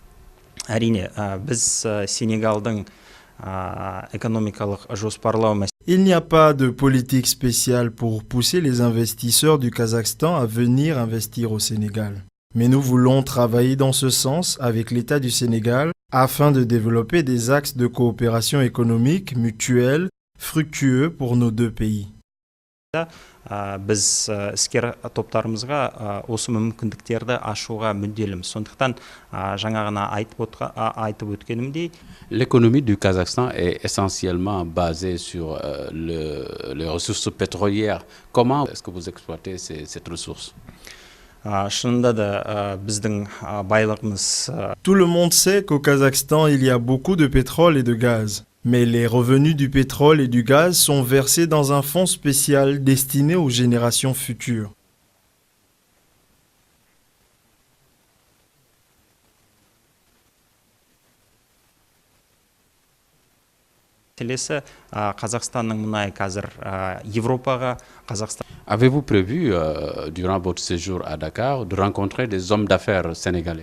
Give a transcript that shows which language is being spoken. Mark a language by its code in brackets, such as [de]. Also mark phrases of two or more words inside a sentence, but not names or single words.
[fr] Il n'y a pas de politique spéciale pour pousser les investisseurs du Kazakhstan à venir investir au Sénégal. Mais nous voulons travailler dans ce sens avec l'État du Sénégal afin de développer des axes de coopération économique mutuelle fructueux pour nos deux pays. [kk] Біз іскер топтарымызға осы мүмкіндіктерді ашуға мүдделіміз. Сондықтан жаңа ғана айтып өткенімдей, [fr] l'économie du Kazakhstan est essentiellement basée sur les ressources pétrolières. Comment est-ce que vous exploitez cette ressource? [kk] шынында да біздің байлығымыз. [fr] Tout le monde sait qu'au Kazakhstan, il y a beaucoup de pétrole et de gaz. Mais les revenus du pétrole et du gaz sont versés dans un fonds spécial destiné aux générations futures. Avez-vous prévu, durant votre séjour à Dakar, de rencontrer des hommes d'affaires sénégalais?